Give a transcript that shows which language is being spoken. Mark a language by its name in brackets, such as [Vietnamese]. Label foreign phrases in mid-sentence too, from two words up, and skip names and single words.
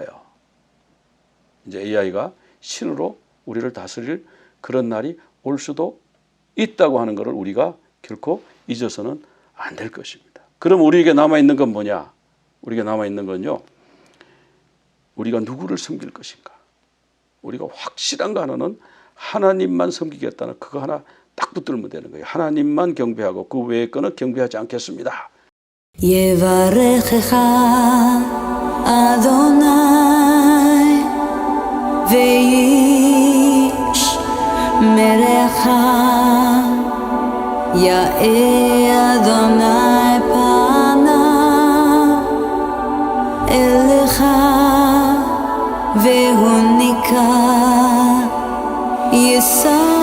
[Korean] 이제 AI가 신으로 우리를 다스릴 그런 날이 올 수도 있다고 하는 것을 우리가 결코 잊어서는 안 될 것입니다. 그럼 우리에게 남아있는 건 뭐냐? 우리에게 남아있는 건요, 우리가 누구를 섬길 것인가? 우리가 확실한 거 하나는 하나님만 섬기겠다는 그거 하나 딱 붙들면 되는 거예요. 하나님만 경배하고 그 외의 거는 경배하지 않겠습니다. [Hebrew] יברכך אדוני וישמרך יאר אדוני פניו אליך והוא ניכר